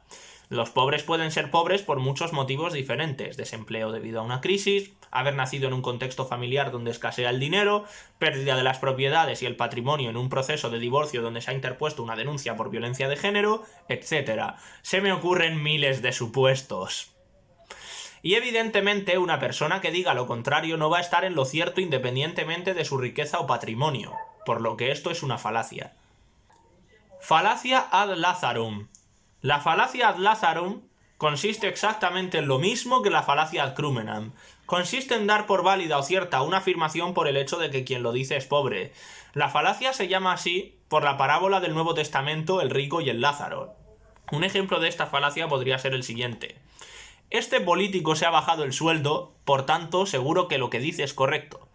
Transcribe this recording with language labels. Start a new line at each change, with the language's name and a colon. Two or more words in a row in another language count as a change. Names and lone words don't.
Spanish: Los pobres pueden ser pobres por muchos motivos diferentes: desempleo debido a una crisis, haber nacido en un contexto familiar donde escasea el dinero, pérdida de las propiedades y el patrimonio en un proceso de divorcio donde se ha interpuesto una denuncia por violencia de género, etc. Se me ocurren miles de supuestos. Y evidentemente una persona que diga lo contrario no va a estar en lo cierto independientemente de su riqueza o patrimonio, por lo que esto es una falacia. Falacia
Latin: ad Lazarum.
Spanish: La falacia
Latin: ad Lazarum
Spanish: consiste exactamente en lo mismo que la falacia
Latin: ad crumenam.
Spanish: Consiste en dar por válida o cierta una afirmación por el hecho de que quien lo dice es pobre. La falacia se llama así por la parábola del Nuevo Testamento, el rico y el Lázaro. Un ejemplo de esta falacia podría ser el siguiente. Este político se ha bajado el sueldo, por tanto, seguro que lo que dice es correcto.